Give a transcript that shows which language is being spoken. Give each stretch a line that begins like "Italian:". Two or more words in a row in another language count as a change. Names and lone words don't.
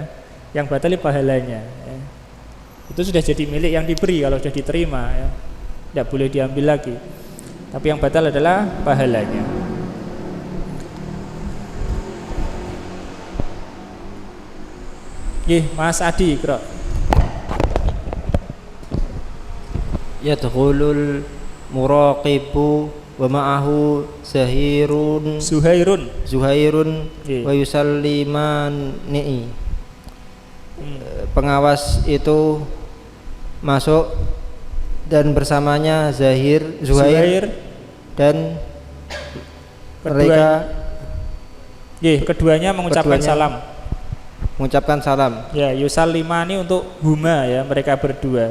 Indonesian: Yang batal itu pahalanya ya. Itu sudah jadi milik yang diberi kalau sudah diterima ya. Tidak boleh diambil lagi. Tapi yang batal adalah pahalanya. Mas Adi Ikra.
Arabic: يدخل المراقب ومعه زهير ويسلمان.
Indonesian: Pengawas itu masuk dan bersamanya Zuhair dan mereka keduanya mengucapkan salam. Ya, yusallimani untuk huma ya, mereka berdua.